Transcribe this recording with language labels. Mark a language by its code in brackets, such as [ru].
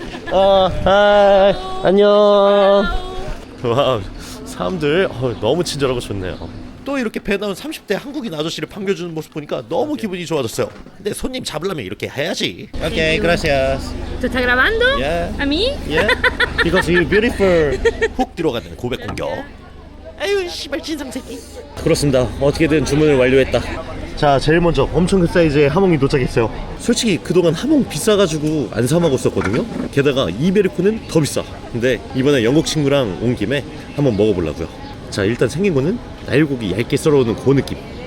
[ko] 하이, 안녕. 와, 사람들 너무 친절하고 좋네요. 또 이렇게 배 나온 30대 한국인 아저씨를 반겨주는 모습 보니까 너무 기분이 좋아졌어요. 근데 손님 잡으려면 이렇게 해야지. 오케이, gracias. [es] ¿Tú estás grabando? [en] Yeah. [es] ¿A mí? [en] Yeah, because you're beautiful. [ko] 훅 들어가는 고백 공격. 아유, 씨발 진상 새끼. 그렇습니다. 어떻게든 주문을 완료했다. 자, 제일 먼저 엄청 큰 사이즈의 하몽이 도착했어요. 솔직히 그동안 하몽 비싸가지고 안 사 먹었었거든요. 게다가 이베리코는 더 비싸. 근데 이번에 영국 친구랑 온 김에 한번 먹어보려고요. 자, 일단 생긴 거는 날고기 얇게 썰어오는 그 느낌.